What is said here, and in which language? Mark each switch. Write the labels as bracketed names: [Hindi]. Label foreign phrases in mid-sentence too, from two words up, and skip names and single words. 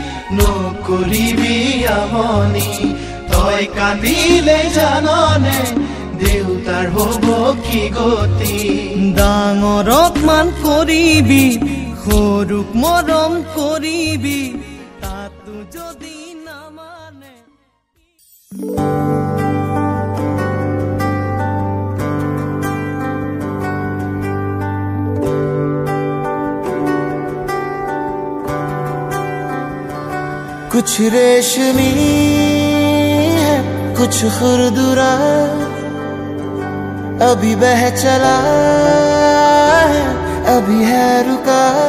[Assamese] নকৰিবি আমনি তই কান্দিলে জাননে দেউতাৰ হ'ব কি গতি ডাঙৰক মান কৰিবি সৰুক মৰম কৰিবি তাতো যদি নামানে [Hindi] कुछ रेशमी है कुछ खुरदुरा अभी बह चला है अभी है रुका